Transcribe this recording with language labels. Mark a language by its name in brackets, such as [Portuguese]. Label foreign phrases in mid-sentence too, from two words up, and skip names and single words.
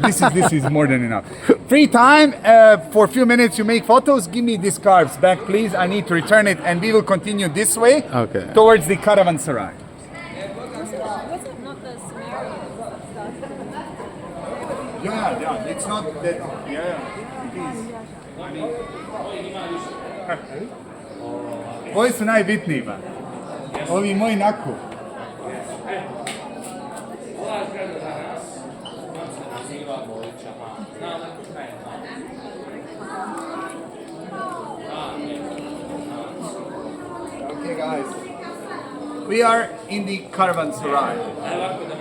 [English] This is more than enough. Free time for a few minutes. You make photos. Give me these scarves back, please. I need to return it, and we will continue this way Okay. towards the caravanserai. Was it not the Sumerian stuff? Yeah. It's not that. Yeah, it is. [Bosnian] Koji su najbitniji, ba? Ovi moji naku. [English] Okay, guys. We are in the caravanserai.